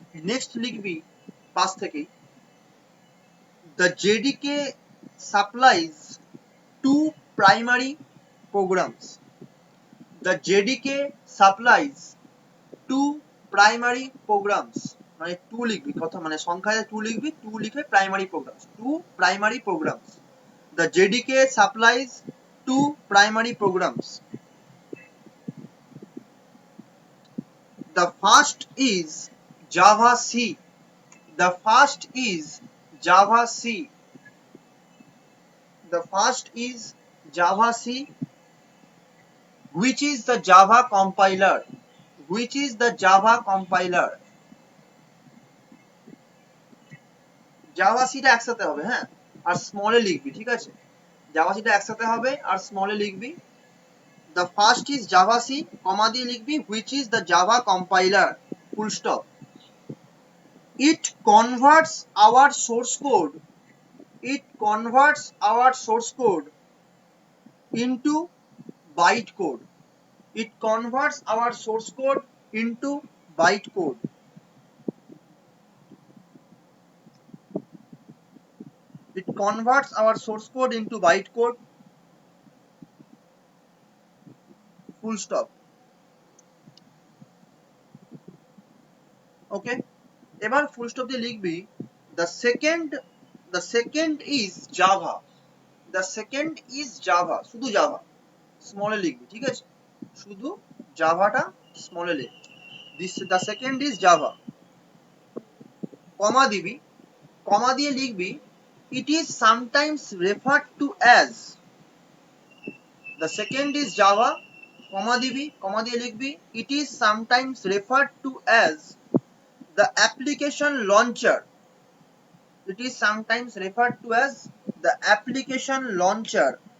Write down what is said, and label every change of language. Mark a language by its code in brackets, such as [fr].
[en] Next [bn] লিখবি পাশ থেকেই [en] the JDK supplies two primary programs. The JDK supplies two primary programs. [bn] মানে two লিখবি, কথা মানে সংখ্যায় টু লিখবি, টু লিখে primary programs, two primary programs. [en] The JDK supplies two primary programs. The first is Java C. The first is Java C. The first is Java C, which is the Java compiler. Which is the Java compiler. [bn] Java C টা একসাথে হবে, হ্যাঁ, আর স্মলে লিখবি, ঠিক আছে? Java C টা একসাথে হবে আর স্মলে লিখবি। [en] The first is Java C, [bn] কমা দিয়ে লিখবি [en] which is the Java compiler, full stop. It converts our source code. It converts our source code into bytecode. It converts our source code into bytecode. It converts our source code into bytecode. Full stop. Okay, এবার full stop [bn] দিয়ে লিখবি [en] the second is Java. The second is Java, [bn] শুধু Java স্মলে লিখবি, ঠিক আছে? শুধু জাভাটা স্মলে লিখ। [en] the second is Java, [bn] কমা দিবি, কমা দিয়ে লিখবি [en] it is sometimes referred to as, the second is Java, comma দিবি, comma দিয়ে লিখবি it is sometimes referred to as the application launcher, it is sometimes referred to as the application launcher,